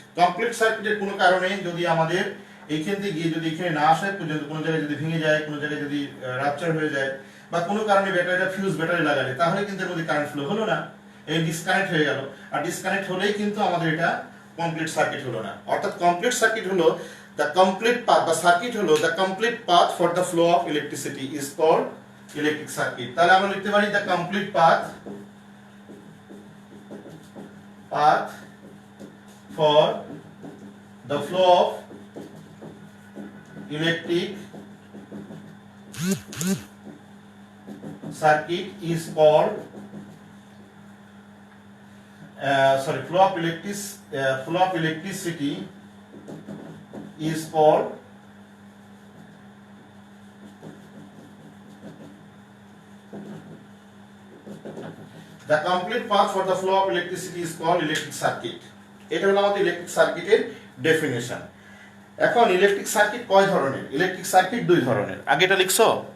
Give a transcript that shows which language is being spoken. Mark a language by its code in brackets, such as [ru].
[bn] Complete সার্কিটের কোনো কারণে যদি আমাদের এইখান থেকে গিয়ে যদি এখানে না আসে পর্যন্ত কোনো জায়গায় যদি ভেঙে যায়, কোনো জায়গায় যদি রাপচার হয়ে যায়, বা কোনো কারণে ব্যাটারিটা ফিউজ ব্যাটারি লাগালে, তাহলে কিন্তু এর মধ্যে কারেন্ট ফ্লো হলো না, এই ডিসকানেক্ট হয়ে গেল। আর ডিসকানেক্ট হলেই কিন্তু আমাদের এটা কমপ্লিট সার্কিট হলো না। [en] অর্থাৎ complete circuit হলো the complete path, বা সার্কিট হলো the complete path for the flow of electricity is called electric circuit. [bn] তাহলে আমরা লিখতে পারি [en] The complete path for the flow of electric circuit is called flow of electricity is called the complete path for the flow of electricity is called electric circuit. [bn] এটা হলো আমাদের electric সার্কিটের definition. এখন electric circuit কয় ধরনের? Electric circuit 2 ধরনের। আগে এটা লিখছো?